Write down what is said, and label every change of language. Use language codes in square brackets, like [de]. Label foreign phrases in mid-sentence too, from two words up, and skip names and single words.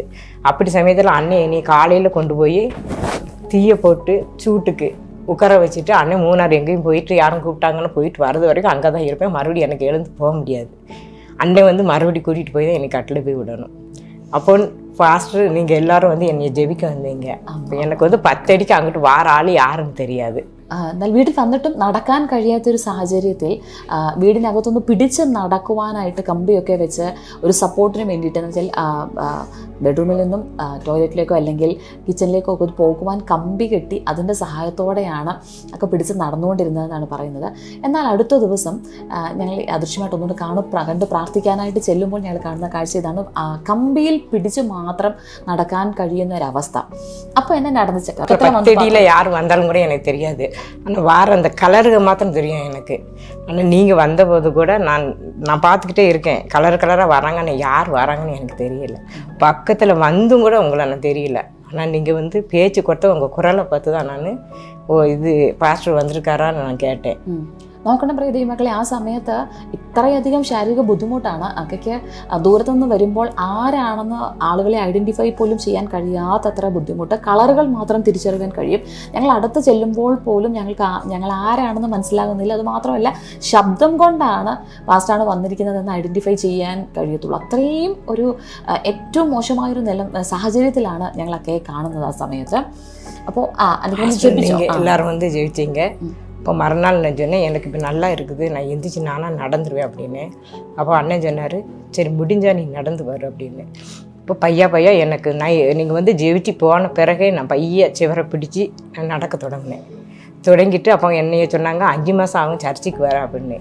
[ta] அப்படி சமயத்தில் அண்ணன் என்னை காலையில் கொண்டு போய் தீயை போட்டு சூட்டுக்கு உட்கார வச்சுட்டு அண்ணன் மூணார் எங்கேயும் போயிட்டு யாரும் கூப்பிட்டாங்கன்னு போயிட்டு வரது வரைக்கும் அங்கே தான் இருப்பேன். மறுபடியும் எனக்கு எழுந்து போக முடியாது. அண்ணன் வந்து மறுபடியும் கூட்டிகிட்டு போய் தான் என்னை கட்டில் போய் விடணும். அப்போ ஃபாஸ்ட்டு நீங்கள் எல்லோரும் வந்து என்னை ஜெபிக்க வந்தீங்க. எனக்கு வந்து 10 அடிக்கு அங்கிட்டு வார ஆள் யாருன்னு தெரியாது. [ml] എന്നാൽ വീട്ടിൽ വന്നിട്ടും നടക്കാൻ കഴിയാത്തൊരു സാഹചര്യത്തിൽ വീടിനകത്തൊന്ന് പിടിച്ച് നടക്കുവാനായിട്ട് കമ്പിയൊക്കെ വെച്ച് ഒരു സപ്പോർട്ടിന് വേണ്ടിയിട്ടെന്ന് വെച്ചാൽ ബെഡ്റൂമിൽ നിന്നും ടോയ്ലറ്റിലേക്കോ അല്ലെങ്കിൽ കിച്ചണിലേക്കോ ഒക്കെ പോകുവാൻ കമ്പി കെട്ടി അതിൻ്റെ സഹായത്തോടെയാണ് ഒക്കെ പിടിച്ച് നടന്നുകൊണ്ടിരുന്നതെന്നാണ് പറയുന്നത്. എന്നാൽ അടുത്ത ദിവസം ഞങ്ങൾ അദൃശ്യമായിട്ട് ഒന്നുകൂടെ കണ്ട് പ്രാർത്ഥിക്കാനായിട്ട് ചെല്ലുമ്പോൾ ഞങ്ങൾ കാണുന്ന കാഴ്ച ഇതാണ്. കമ്പിയിൽ പിടിച്ച് മാത്രം നടക്കാൻ കഴിയുന്ന ഒരവസ്ഥ. അപ്പോൾ എന്നെ [ta] நடந்துச்சு. யார் வந்தாலும் கூட எனக்கு தெரியாது. ஆனால் வார அந்த கலருக்கு மாத்திரம் தெரியும் எனக்கு. ஆனால் நீங்கள் வந்தபோது கூட நான் பார்த்துக்கிட்டே இருக்கேன், கலராக வராங்கன்னு, யார் வராங்கன்னு எனக்கு தெரியல. பக்கத்தில் வந்தும் கூட உங்களை நான் தெரியல. ஆனால் நீங்கள் வந்து பேச்சு கொடுத்த உங்கள் குரலை பார்த்து தான் நான் இது பாஸ்டர் வந்திருக்காரான்னு நான் கேட்டேன். [ml] നോക്കണം പ്രിയ ദൈവമക്കളെ, ആ സമയത്ത് ഇത്രയധികം ശാരീരിക ബുദ്ധിമുട്ടാണ്. അക്കയ്ക്ക് ദൂരത്തുനിന്ന് വരുമ്പോൾ ആരാണെന്ന് ആളുകളെ ഐഡൻറ്റിഫൈ പോലും ചെയ്യാൻ കഴിയാത്തത്ര ബുദ്ധിമുട്ട്. കളറുകൾ മാത്രം തിരിച്ചറിയാൻ കഴിയും. ഞങ്ങൾ അടുത്ത് ചെല്ലുമ്പോൾ പോലും ഞങ്ങൾ ആരാണെന്ന് മനസ്സിലാകുന്നില്ല. അതുമാത്രമല്ല, ശബ്ദം കൊണ്ടാണ് പാസ്റ്റാണ് വന്നിരിക്കുന്നതെന്ന് ഐഡൻറ്റിഫൈ ചെയ്യാൻ കഴിയത്തുള്ളൂ. അത്രയും ഒരു ഏറ്റവും മോശമായൊരു സാഹചര്യത്തിലാണ് ഞങ്ങളൊക്കെ കാണുന്നത് ആ സമയത്ത്. അപ്പോൾ [ta] எல்லாரும் வந்து ஜெயிச்சிங்க. இப்போ மறுநாள் நான் சொன்னேன், எனக்கு இப்போ நல்லா இருக்குது, நான் எந்திரிச்சு நானாக நடந்துருவேன் அப்படின்னு. அப்போ அண்ணன் சொன்னார், சரி முடிஞ்சா நீ நடந்து வரு அப்படின்னு. இப்போ பையா எனக்கு நீங்கள் வந்து ஜெயிச்சு போன பிறகே நான் சிவரை பிடிச்சி நான் நடக்க தொடங்கிட்டு அப்போ என்னைய சொன்னாங்க 5 மாதம் ஆகும் சர்ச்சுக்கு வர அப்படின்னு.